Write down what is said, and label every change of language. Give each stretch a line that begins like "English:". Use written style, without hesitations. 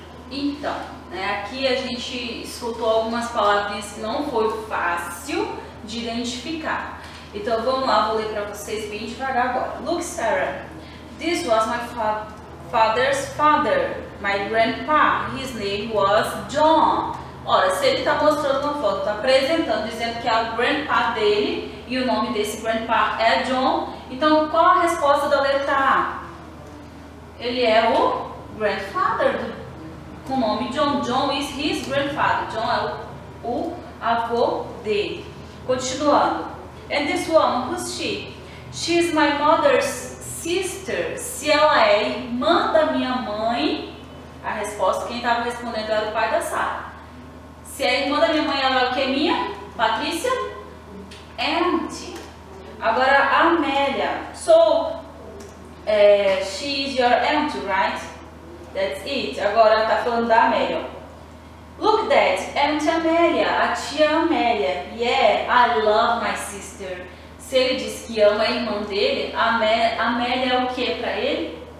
Portuguese: Então, né, aqui a gente escutou algumas palavrinhas que não foi fácil de identificar. Então vamos lá, vou ler para vocês bem devagar agora.
English: Look, Sarah, this was my father's father, my grandpa. His name was John.
Portuguese: Ora, se ele está mostrando uma foto, está apresentando, dizendo que é o grandpa dele e o nome desse grandpa é John, então qual a resposta da letra A? Ele é o grandfather com o nome John.
English: John is his grandfather.
Portuguese: John é o avô dele. Continuando. And this woman, who's she? She is my mother's sister. Se ela é irmã da minha mãe, a resposta, quem estava respondendo era o pai da Sarah. Se é irmã da minha mãe, ela é o que? Minha? Patrícia? Aunt. Agora, a Amélia.
English: So, she is your aunt, right? That's it.
Portuguese: Agora tá falando da Amélia.
English: Look, Dad, Aunt Amélia,
Portuguese: a tia Amélia.
English: Yeah, I love my sister.
Portuguese: Se ele diz que ama a irmã dele, Amélia é o que para ele?